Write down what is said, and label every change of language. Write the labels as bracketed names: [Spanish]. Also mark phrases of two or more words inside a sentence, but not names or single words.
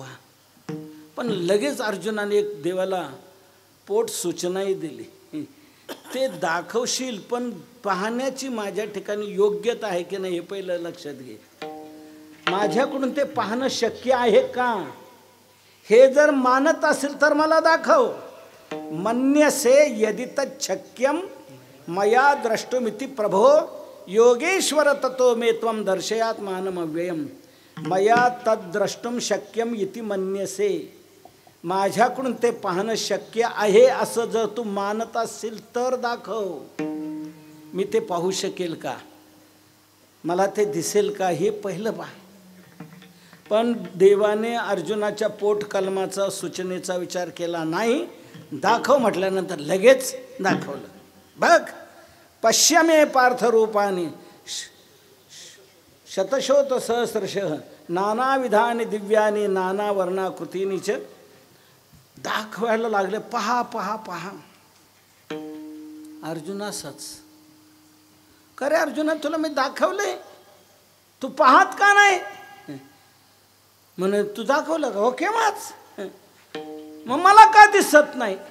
[Marathi] पण लगेच अर्जुनाने एक देवाला पोट सूचनाही दिली, ते दाखवशील पण पाहण्याची माझ्या ठिकाणी योग्यता आहे की नाही हे पहिलं लक्षात घे. माझ्याकडून ते पाहणं शक्य आहे का? हे जर मानत असेल तर मला दाखव. [Sanskrit] मन्यसे यदि तच्छक्यम मया द्रष्टुमिति प्रभो, योगेश्वर ततो मे त्वं दर्शयात मानमव्ययम, मया तद्द्रष्टुम शक्यम इति मन्यसे. [Marathi] माझ्याकडून ते पाहणं शक्य आहे असं जर तू मानत असेल तर दाखव. मी ते पाहू शकेल का? मला ते दिसेल का? हे पहिलं पहा. पण देवाने अर्जुनाच्या पोट कलमाचा सूचनेचा विचार केला नाही. दाखव म्हटल्यानंतर लगेच दाखवलं. बघ, [Sanskrit] पश्यमे पार्थरूपाने शतशोत सहस्रशः नानाविधानी दिव्यानी नाना वर्णाकृतीनी च [Marathi] दाखवायला लागले. पहा पहा पहा. अर्जुनासच, खरे अर्जुना तुला मी दाखवले, तू पाहत का नाही? म्हणे तू दाखवलं का? हो केव्हाच. मग मला का दिसत नाही?